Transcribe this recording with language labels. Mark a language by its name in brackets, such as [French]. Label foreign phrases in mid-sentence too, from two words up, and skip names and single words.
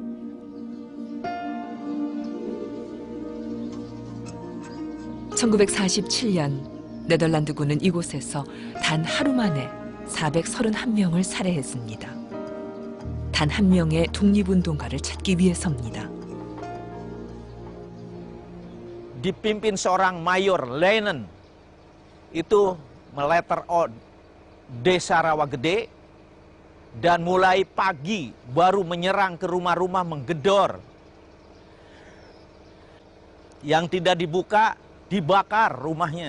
[Korean] (1947년) 네덜란드군은 이곳에서 단 하루 만에 431명을 살해했습니다. 단 한 명의 독립운동가를 찾기 위해서입니다. [Indonesian] Dipimpin seorang Mayor Leinen itu meletter on desa Rawagede dan mulai pagi baru menyerang ke rumah-rumah menggedor. Yang tidak dibuka dibakar rumahnya.